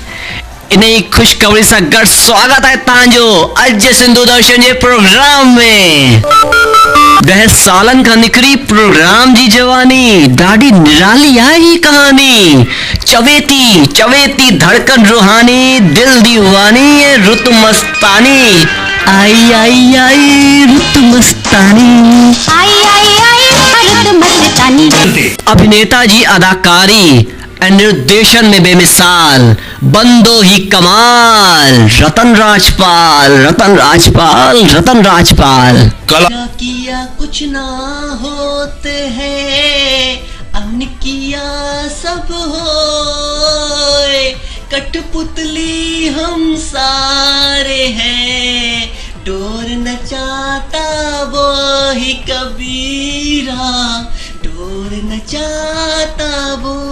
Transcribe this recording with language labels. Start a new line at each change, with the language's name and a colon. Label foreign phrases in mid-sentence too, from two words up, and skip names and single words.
Sindhi: इन ई ख़ुशख़बरी सां गॾु स्वागत आहे तव्हांजो अॼु जे सिंधु दर्शन जे प्रोग्राम में। 10 सालनि खां निकिरी प्रोग्राम जी जवानी, ॾाढी निराली आहे ही कहानी। चवे थी धड़कन रूहानी, दिल दीवानी ऐं रुत मस्तानी। आई रुत मस्तानी, रुत मस्तानी। अभिनेता जी अदाकारी ऐं निर्देशन में बेमिसाल, बंदो ही कमाल, रतन राजपाल।
Hindi: किया कुछ ना होते हैं, अन किया सब होए, कठपुतली हम सारे हैं, डोर नचाता वो ही कबीरा, डोर नचाता वो।